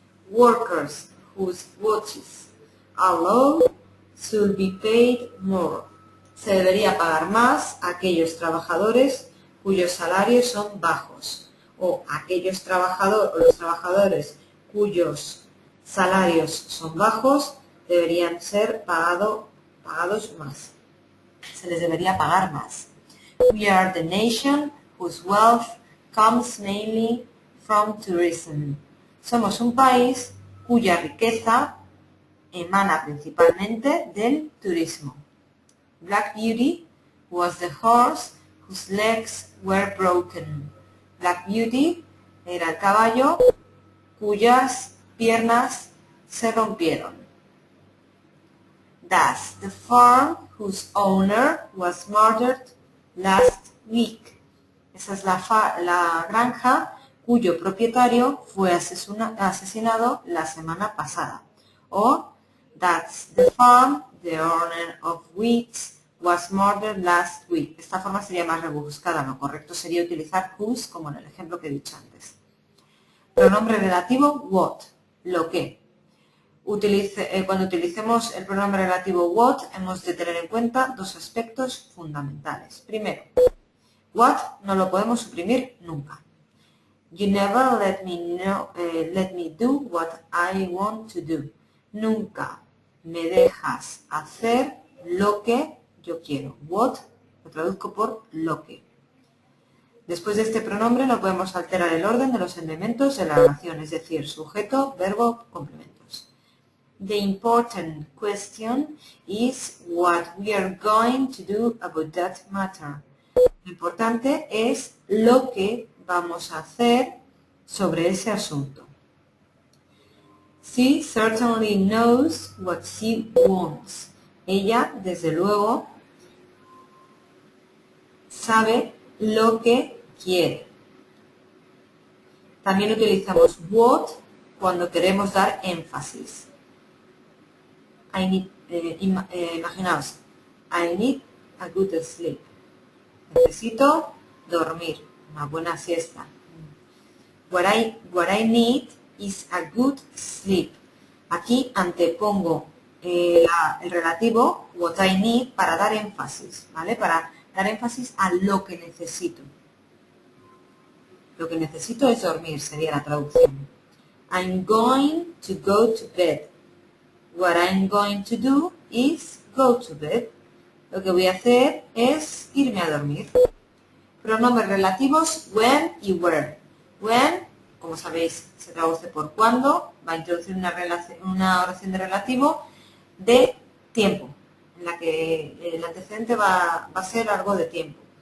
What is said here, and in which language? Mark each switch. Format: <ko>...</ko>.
<en>Workers whose wages are low should be paid more.</en> <es>Se debería pagar más a aquellos trabajadores cuyos salarios son bajos, o aquellos trabajadores cuyos salarios son bajos deberían ser pagados más. Se les debería pagar más.</es> <en>We are the nation whose wealth comes mainly from tourism.</en> <es>Somos un país cuya riqueza emana principalmente del turismo.</es> <en>Black Beauty was the horse whose legs were broken.</en> <es>Black Beauty era el caballo cuyas piernas se rompieron.</es> <en>Thus, the farm whose owner was murdered last week.</en> <es>Esa es la granja cuyo propietario fue asesinado la semana pasada.</es> <en>O, that's the farm the owner of which was murdered last week.</en> <es>Esta forma sería más rebuscada. Lo correcto sería utilizar whose como en el ejemplo que he dicho antes. Pronombre relativo what, lo que. Cuando utilicemos el pronombre relativo what, hemos de tener en cuenta dos aspectos fundamentales. Primero, what no lo podemos suprimir nunca.</es> <en>You never let me do what I want to do.</en> <es>Nunca me dejas hacer lo que yo quiero. What lo traduzco por lo que. Después de este pronombre no podemos alterar el orden de los elementos de la oración, es decir, sujeto, verbo, complementos.</es> <en>The important question is what we are going to do about that matter.</en> <es>Lo importante es lo que vamos a hacer sobre ese asunto.</es> <en>She certainly knows what she wants.</en> <es>Ella, desde luego, sabe lo que quiere. También utilizamos what cuando queremos dar énfasis. Imaginaos,</es> <en>I need a good sleep.</en> <es>Necesito dormir, una buena siesta.</es> <en>What I need is a good sleep.</en> <es>Aquí antepongo el relativo,</es> <en>what I need,</en> <es>para dar énfasis, ¿vale? Para dar énfasis a lo que necesito. Lo que necesito es dormir, sería la traducción.</es> <en>I'm going to go to bed. What I'm going to do is go to bed.</en> <es>Lo que voy a hacer es irme a dormir. Pronombres relativos when y where. When, como sabéis, se traduce por cuando, va a introducir una oración de relativo de tiempo, en la que el antecedente va a ser algo de tiempo.</es>